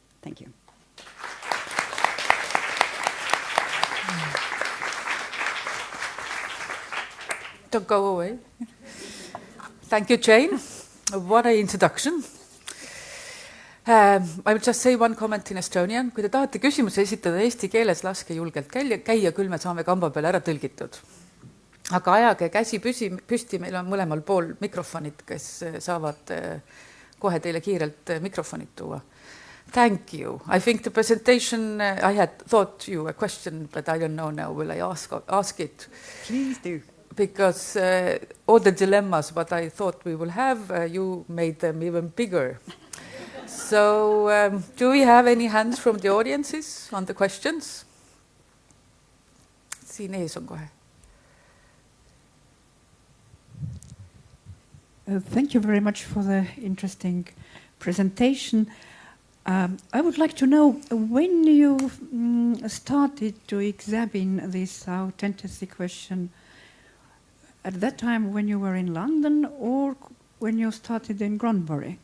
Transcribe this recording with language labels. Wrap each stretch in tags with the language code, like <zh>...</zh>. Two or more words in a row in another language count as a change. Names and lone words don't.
<en>Thank you. Don't go away. Thank you, Jane. What an introduction. I will just say one comment in Estonian.</en> <et>Kui te tahate küsimuse esitada eesti keeles, laske julgelt käia, küll me saame kamba peale ära tõlgitud. Aga ajage käsi püsti, meil on mõlemal pool mikrofonid, kes saavad kohe teile kiirelt mikrofonid tuua.</et> <en>Thank you. I think the presentation, I had thought you a question, but I don't know now, will I ask it? Please do. Because all the dilemmas what I thought we will have, you made them even bigger. So do we have any hands from the audiences on the questions?</en> <et>Siin ees on kohe.</et> <en>Thank you very much for the interesting presentation. I would like to know, when you started to examine this authenticity question, at that time when you were in London or when you started in Gronbury?</en>